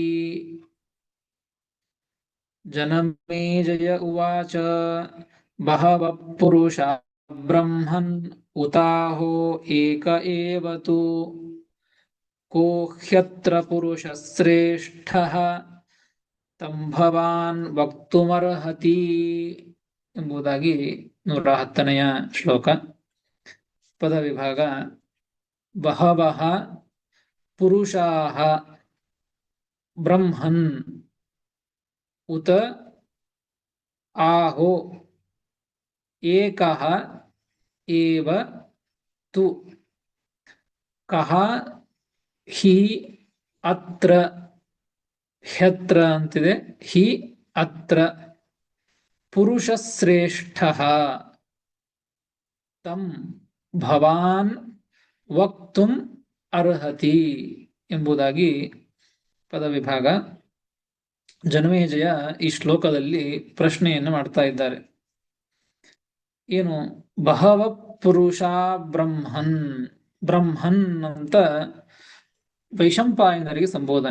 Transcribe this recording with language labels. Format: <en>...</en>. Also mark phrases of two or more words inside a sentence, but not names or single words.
<sa>ಜನಮೇಜಯ ಉವಾಚ ಬಹವಃ ಪುರುಷಾ ಬ್ರಹ್ಮನ್ ಉತಾಹೋ ಏಕ ಏವ ತು ಕೋ ಹ್ಯತ್ರ ಪುರುಷಶ್ರೇಷ್ಠಃ ತಂ ಭವಾನ್ ವಕ್ತುಮರ್ಹತಿ</sa> <kn>ಎಂಬುದಾಗಿ 110ನೆಯ ಶ್ಲೋಕ.</kn> <sa>ಪದ ವಿಭಾಗ ಬಹವಃ ಪುರುಷಾಃ ಬ್ರಹ್ಮನ್ ಉತ ಆಹೋ ಏಕಃ ಏವ ತು ಕಃ ಹಿ ಅತ್ರ ಹ್ಯತ್ರ ಅಂತಿದೆ, ಹಿ ಅತ್ರ ಪುರುಷಶ್ರೇಷ್ಠಃ ತಂ ಭವಾನ್ ವಕ್ತುಂ ಅರ್ಹತಿ</sa> <kn>ಎಂಬುದಾಗಿ ಪದವಿಭಾಗ. ಜನಮೇಜಯ ಈ ಶ್ಲೋಕದಲ್ಲಿ ಪ್ರಶ್ನೆಯನ್ನು ಮಾಡ್ತಾ ಇದ್ದಾರೆ. ಏನು</kn> <sa>ಬಹವ ಪುರುಷ ಬ್ರಹ್ಮನ್, ಬ್ರಹ್ಮನ್</sa> <kn>ಅಂತ ವೈಶಂಪಾಯನರಿಗೆ ಸಂಬೋಧನೆ.</kn>